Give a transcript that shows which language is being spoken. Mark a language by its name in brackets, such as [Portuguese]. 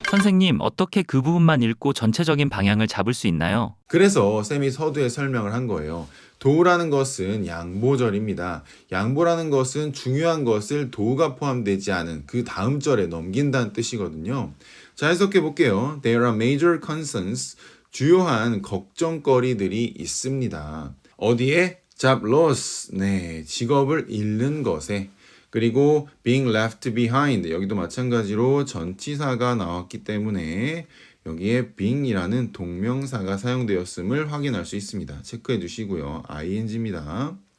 [Korean] 선생님, 어떻게 그 부분만 읽고 전체적인 방향을 잡을 수 있나요? 그래서 쌤이 서두에 설명을 한 거예요. 도우라는 것은 양보절입니다. 양보라는 것은 중요한 것을 도우가 포함되지 않은 그 다음 절에 넘긴다는 뜻이거든요. 자, 해석해 볼게요. [English] There are major concerns, [Korean] 주요한 걱정거리들이 있습니다. 어디에? Job loss, 네, 직업을 잃는 것에. 그리고 [English] being left behind, [Korean] 여기도 마찬가지로 전치사가 나왔기 때문에 여기에 being이라는 동명사가 사용되었음을 확인할 수 있습니다. 체크해 주시고요. ing입니다.